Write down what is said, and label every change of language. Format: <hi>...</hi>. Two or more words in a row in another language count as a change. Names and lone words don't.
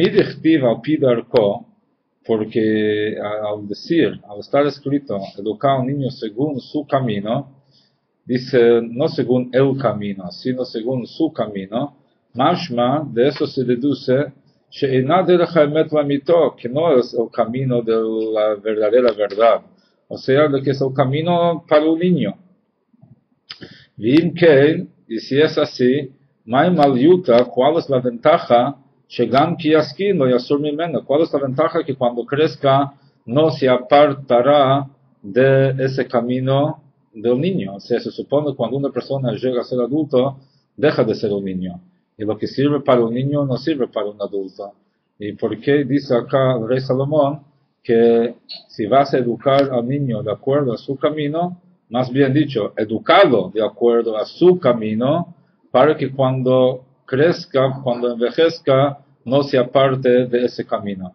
<he>דכתיב על פי דרכו,</he> <es>porque al estar escrito, educar a un niño según su camino, dice, no según el camino, sino según su camino, mashma, de eso se deduce, que no es el camino de la verdadera verdad, o sea, de que es el camino para un niño. Y si es así, ¿cuál es la ventaja</es> <he>שגם כי יזקין לא יסור ממנו.</he> <es>¿Cuál es la ventaja? Que cuando crezca no se apartará de ese camino del niño. O sea, se supone que cuando una persona llega a ser adulto, deja de ser un niño. Y lo que sirve para un niño no sirve para un adulto. ¿Y por qué dice acá el rey Salomón que si vas a educar al niño de acuerdo a su camino, más bien dicho, educarlo de acuerdo a su camino, para que cuando crezca, cuando envejezca, no se aparte de ese camino?</es>